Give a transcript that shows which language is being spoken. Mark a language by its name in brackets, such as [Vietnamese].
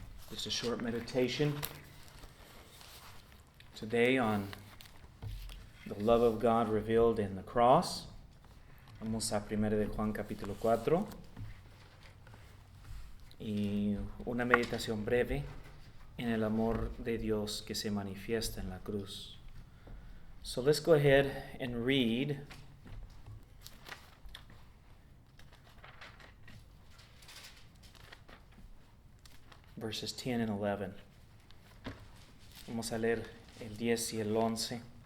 [English] Just a short meditation today on the love of God revealed in the cross. [Spanish] Vamos a 1 de Juan capítulo 4 y una meditación breve en el amor de Dios que se manifiesta en la cruz. [English] So let's go ahead and read verses 10 and 11. [Spanish] Vamos a leer el 10 y el 11.